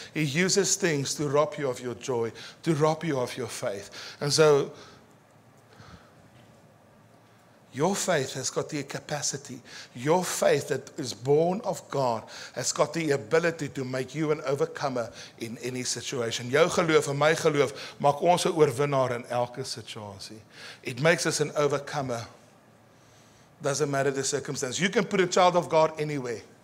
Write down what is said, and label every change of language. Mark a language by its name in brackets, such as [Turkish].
[English] He uses things to rob you of your joy, to rob you of your faith. And so, your faith has got the capacity. Your faith that is born of God has got the ability to make you an overcomer in any situation. [Afrikaans] Jou geloof en my geloof maak ons 'n oorwinnaar in elke situasie. [English] It makes us an overcomer. Doesn't matter the circumstance. You can put a child of God anywhere.